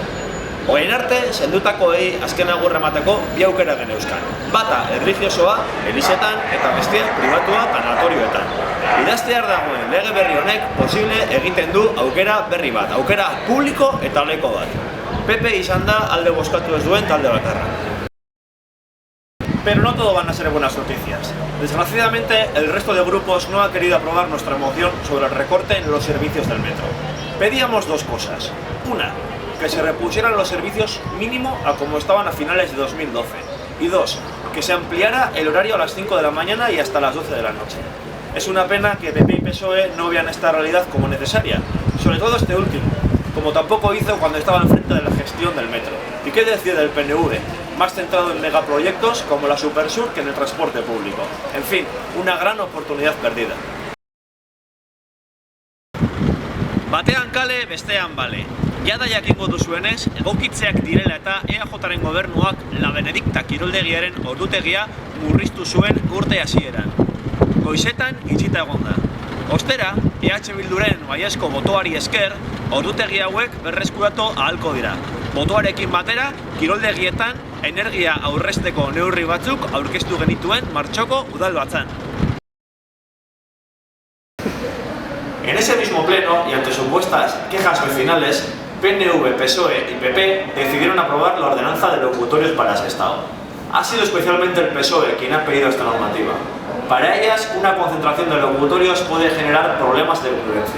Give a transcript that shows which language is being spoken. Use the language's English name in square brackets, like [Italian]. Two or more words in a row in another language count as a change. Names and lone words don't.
[Basque] Orain arte, sendutakoei azken agurra emateko bi aukera geneuzkan. Bata erlijiosoa, elizetan eta bestea pribatua tanatorioetan. Idaztear dagoen lege berri honek posible egiten du aukera berri bat, aukera publiko eta leko bat. PP izan da alde bozkatu ez duen talde bakarra. [Spanish] Pero no todo van a ser buenas noticias. Desgraciadamente, el resto de grupos no ha querido aprobar nuestra moción sobre el recorte en los servicios del metro. Pedíamos dos cosas. Una, que se repusieran los servicios mínimo a como estaban a finales de 2012. Y dos, que se ampliara el horario a las 5 de la mañana y hasta las 12 de la noche. Es una pena que PP y PSOE no vean esta realidad como necesaria, sobre todo este último, como tampoco hizo cuando estaba enfrente de la gestión del metro. ¿Y qué decir del PNV? Más centrado en megaproyectos como la Supersur que en el transporte público. En fin, una gran oportunidad perdida. [Basque] Batean kale, bestean bale. Jada jakingo duzuenez, egokitzeak direla eta EAJaren gobernuak La Benedicta kiroldegiaren ordutegia murriztu zuen urte hasieran. Goizetan itxita egon da. Ostera, EH Bilduren baiezko botoari esker, ordutegi hauek berreskuratu ahalko dira. Botoarekin batera, kiroldegietan energia aurrezteko neurri batzuk aurkeztu genituen martxoko udalbatzan. [Spanish] En ese mismo pleno, y ante supuestas quejas vecinales, PNV, PSOE y PP decidieron aprobar la ordenanza de locutorios para Sestao. Ha sido especialmente el PSOE quien ha pedido esta normativa. Para ellas, una concentración de locutorios puede generar problemas de convivencia.